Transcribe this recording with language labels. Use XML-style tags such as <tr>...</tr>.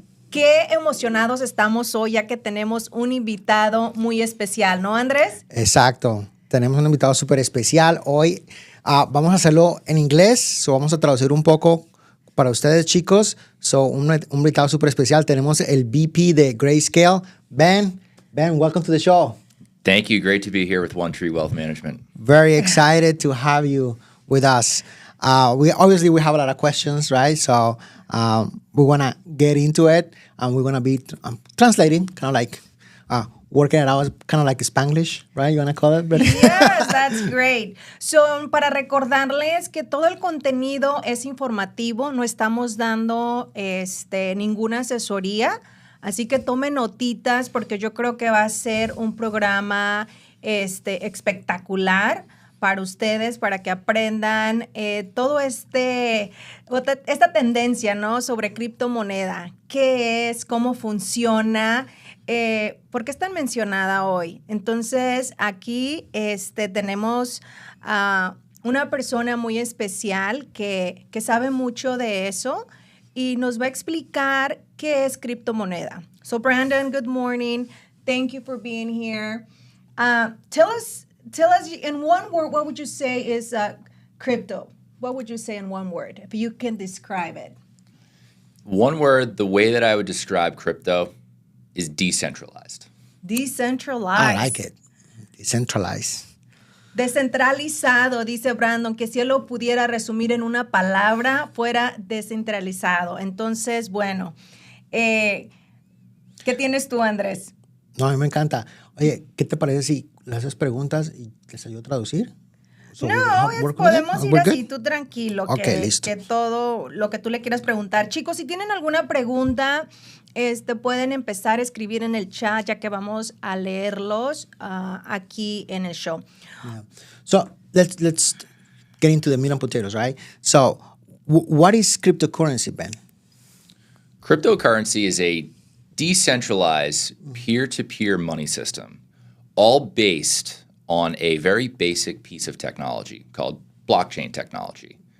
<es>Qué emocionados estamos hoy ya que tenemos un invitado muy especial, ¿no, Andrés? Exacto, tenemos un invitado súper especial hoy. Vamos a hacerlo en inglés, vamos a traducir un poco para ustedes chicos. Un invitado súper especial, tenemos el VP de Grayscale, Ben.</es> <en>Ben, welcome to the show. Thank you. Great to be here with One Tree Wealth Management. Very excited to have you with us. We have a lot of questions, right? So we want to get into it, and we're going to be translating, kind of like working it out, kind of like Spanglish, right? You want to call it? Yes, that's great. So,</en> <es>para recordarles que todo el contenido es informativo, no estamos dando ninguna asesoría. Así que tomen notitas porque yo creo que va a ser un programa espectacular para ustedes, para que aprendan todo esta tendencia, ¿no? Sobre criptomoneda. ¿Qué es? ¿Cómo funciona? ¿Por qué es tan mencionada hoy? Entonces, aquí tenemos a una persona muy especial que sabe mucho de eso y nos va a explicar qué es criptomoneda.</es> <en>So, Brandon, good morning. Thank you for being here. Tell us in one word, what would you say is crypto? What would you say in one word, if you can describe it? One word, the way that I would describe crypto is decentralized. Decentralized. I like it. Decentralized.</en> <es>Descentralizado, dice Brandon, que si él lo pudiera resumir en una palabra, fuera descentralizado. Entonces, bueno, ¿qué tienes tú, Andrés? No, a mí me encanta. Oye, ¿qué te parece si le haces preguntas y les ayudo a traducir? Podemos ir así, tú tranquilo, listo. Que todo lo que tú le quieras preguntar. Chicos, si tienen alguna pregunta, pueden empezar a escribir en el chat, ya que vamos a leerlos aquí en el show.</es> <en>Yeah. So let's get into the meat and potatoes, right? So what is cryptocurrency, Ben? Cryptocurrency is a decentralized peer-to-peer money system, all based on a very basic piece of technology called blockchain technology.</en>